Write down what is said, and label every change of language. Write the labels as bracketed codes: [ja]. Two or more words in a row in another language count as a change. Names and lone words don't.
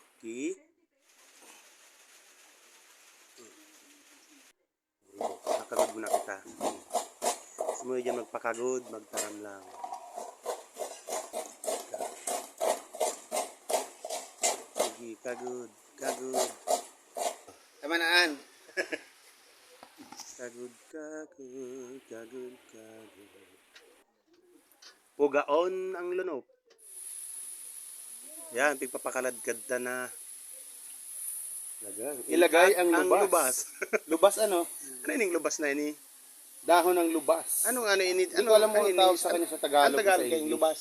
[bik] Nakagod muna kita. Sumuyo dyan magpakagod, magtaram lang. Sige, kagod, kagod. Tama naan. Kagod, kagod, kagod, kagod. Pugaon ang lunop. Yan, pigpapakaladkad ta na. Ilagay ang lubas. lubas. Lubas ano? Ano ining lubas na ini? [tl] Dahon ng lubas. [bik] Anong ano ini? [tl] Hindi ko alam mo ang tawag sa kanya sa Tagalog. Ang Tagalog sa kayong English. lubas.